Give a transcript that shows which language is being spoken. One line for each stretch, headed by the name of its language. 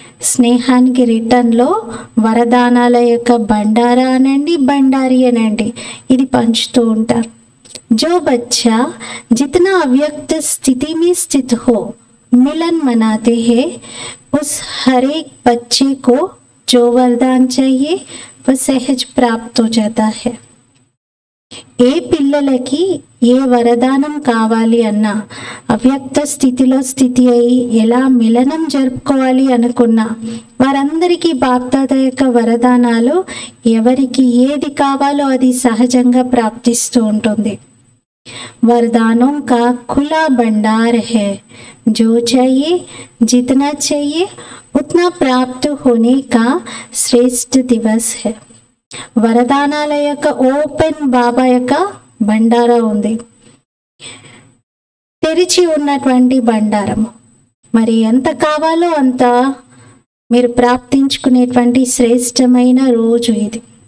Telugu: స్నేహానికి రిటర్న్లో వరదానాల యొక్క బండారా అనండి, బండారి అనండి, ఇది పంచుతూ ఉంటారు.
Hindi: जो बच्चा जितना अव्यक्त स्थिति में स्थित हो मिलन मनाते हैं, उस हर एक बच्चे को जो वरदान चाहिए वह सहज प्राप्त हो जाता है.
Telugu: ఏ పిల్లలకి ఏ వరదానం కావాలి అన్నా, అవ్యక్త స్థితిలో స్థితి అయి ఎలా మిలనం జరుపుకోవాలి అనుకున్నా వారందరికీ బాప్దాదా యొక్క వరదానాలు ఎవరికి ఏది కావాలో అది సహజంగా ప్రాప్తిస్తూ ఉంటుంది.
Hindi: वरदानों का खुला भंडार है, जो चाहिए जितना चाहिए उतना प्राप्त होने का श्रेष्ठ दिवस है.
Telugu: వరదానాల యొక్క ఓపెన్ బాబా యొక్క బండారా ఉంది, తెరిచి ఉన్నటువంటి బండారము. మరి ఎంత కావాలో అంత మీరు ప్రాప్తించుకునేటువంటి శ్రేష్టమైన రోజు ఇది.